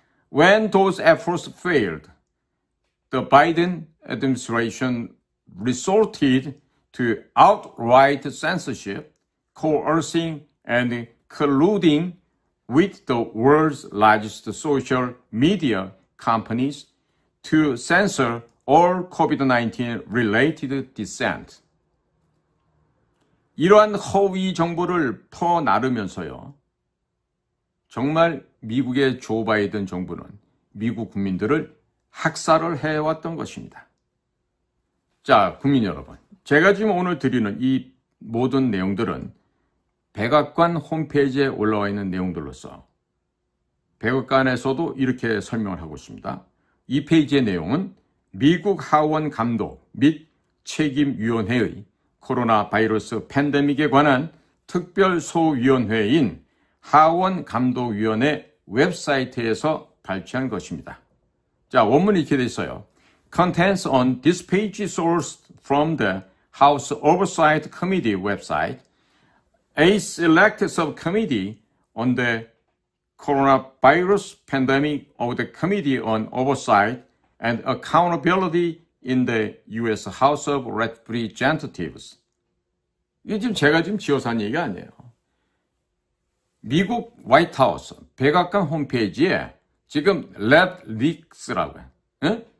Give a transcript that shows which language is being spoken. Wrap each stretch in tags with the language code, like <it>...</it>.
<en>When those efforts failed, the Biden administration resorted to outright censorship, coercing and colluding with the world's largest social media companies to censor all COVID-19 related dissent.</en> <ko>이러한 허위 정보를 퍼나르면서요, 정말 미국의 조 바이든 정부는 미국 국민들을 학살을 해왔던 것입니다. 자, 국민 여러분, 제가 지금 오늘 드리는 이 모든 내용들은 백악관 홈페이지에 올라와 있는 내용들로서 백악관에서도 이렇게 설명을 하고 있습니다. 이 페이지의 내용은 미국 하원 감독 및 책임위원회의 코로나 바이러스 팬데믹에 관한 특별소위원회인 하원 감독위원회 웹사이트에서 발췌한 것입니다. 자, 원문이 이렇게 돼 있어요.</ko> <en>Contents on this page sourced from the House Oversight Committee website, a select subcommittee on the coronavirus pandemic of the Committee on Oversight and Accountability in the U.S. House of Representatives.</en> <ko>이게 제가 지어서 한 얘기가 아니에요. 미국 화이트하우스 백악관 홈페이지에 지금 랩 리크스라고 해요. 예?</ko>